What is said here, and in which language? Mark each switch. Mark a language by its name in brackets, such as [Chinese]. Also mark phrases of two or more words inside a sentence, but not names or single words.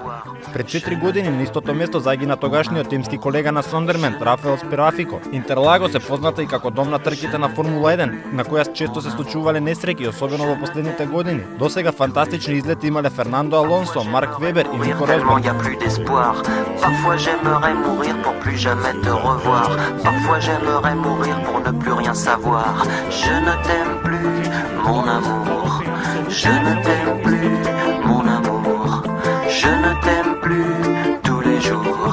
[Macedonian] Пред 4 години на истото место загина тогашниот тимски колега на Сондермен, Рафаел Сперафико. Интерлагос е позната и како дом на трките на Формула 1, на која често се случувале несреќи, особено во последните години. Досега фантастични излети имале Фернандо Алонсо, Марк Вебер и Нико Росберг. [French] Parfois j'aimerais mourir pour plus jamais te revoir. Parfois j'aimerais mourir pour ne plus rien savoir. Je ne t'aime plus, mon amour. Je ne t'aime plus, mon amour. Je ne t'aime plus tous les jours.